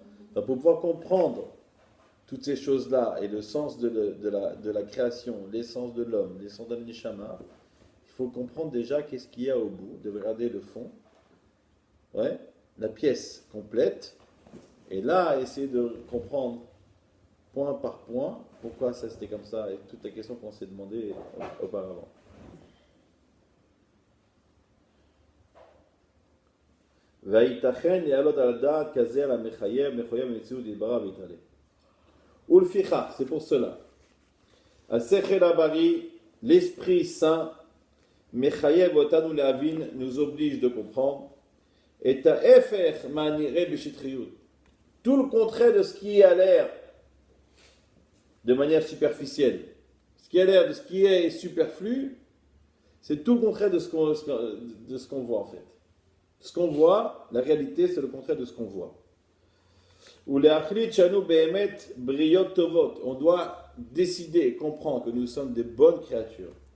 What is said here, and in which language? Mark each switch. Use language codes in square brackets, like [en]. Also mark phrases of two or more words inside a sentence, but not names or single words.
[fr] Donc, pour pouvoir comprendre toutes ces choses-là et le sens de la création, l'essence de l'homme, l'essence d'un neshama, il faut comprendre déjà qu'est-ce qu'il y a au bout, de regarder le fond, ouais, la pièce complète, et là, essayer de comprendre point par point pourquoi ça c'était comme ça et toutes les questions qu'on s'est demandées auparavant. [he] והייתכן להעלות על הדעת כזה על המחייב במציאות יתברך ויתעלה. ולפיכך, [fr] c'est pour cela, [he] השכל הבריא, [fr] l'esprit saint, [he] מחייב אותנו להבין, [fr] nous oblige de comprendre, [he] את ההפך מהנראה בשטחיות. [fr] Tout le contraire de ce qui a l'air de manière superficielle. Ce qui a l'air de ce qui est superflu, c'est tout le contraire de ce qu'on voit en fait. Ce qu'on voit, la réalité, c'est le contraire de ce qu'on voit. On doit décider et comprendre que nous sommes des bonnes créatures.